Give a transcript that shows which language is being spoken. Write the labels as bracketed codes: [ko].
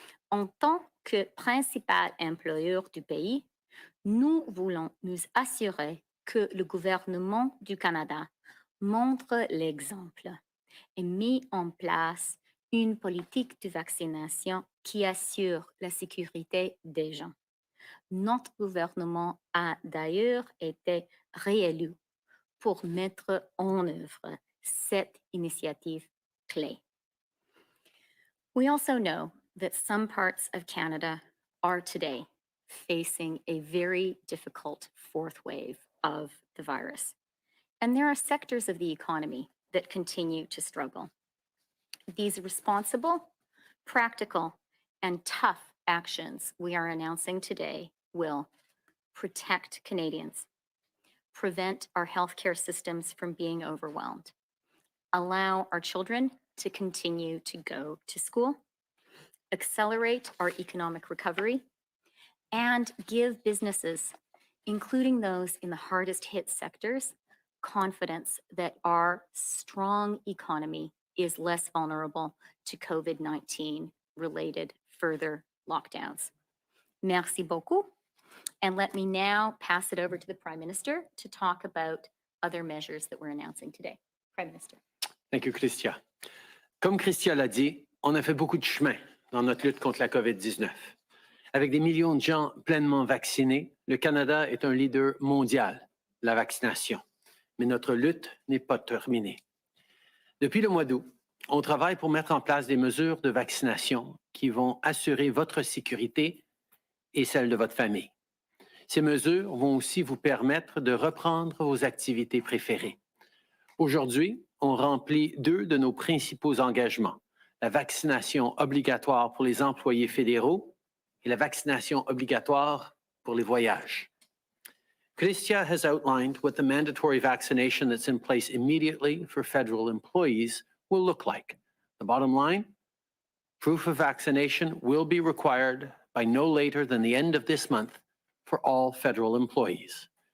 [fr] En tant que principal employeur du pays, nous voulons nous assurer que le gouvernement du Canada montre l'exemple et met en place une politique de vaccination qui assure la sécurité des gens. Notre gouvernement a d'ailleurs été réélu pour mettre en œuvre cette initiative clé. [en] We also know that some parts of Canada are today facing a very difficult fourth wave of the virus. And there are sectors of the economy that continue to struggle. These responsible, practical, and tough actions we are announcing today will protect Canadians, prevent our healthcare systems from being overwhelmed, allow our children to continue to go to school, accelerate our economic recovery, and give businesses, including those in the hardest hit sectors, confidence that our strong economy is less vulnerable to COVID-19 related further lockdowns. [fr] Merci beaucoup. [en] And let me now pass it over to the Prime Minister to talk about other measures that we're announcing today. Prime Minister. Thank you, Christia. [fr] Comme Christia l'a dit, on a fait beaucoup de chemin dans notre lutte contre la COVID-19. Avec des millions de gens pleinement vaccinés, le Canada est un leader mondial de la vaccination. Mais notre lutte n'est pas terminée. Depuis le mois d'août, on travaille pour mettre en place des mesures de vaccination qui vont assurer votre sécurité et celle de votre famille. Ces mesures vont aussi vous permettre de reprendre vos activités préférées. Aujourd'hui, on remplit deux de nos principaux engagements, la vaccination obligatoire pour les employés fédéraux et la vaccination obligatoire pour les voyages. [en] Christia has outlined what the mandatory vaccination that's in place immediately for federal employees will look like. The bottom line, proof of vaccination will be required by no later than the end of this month for all federal employees.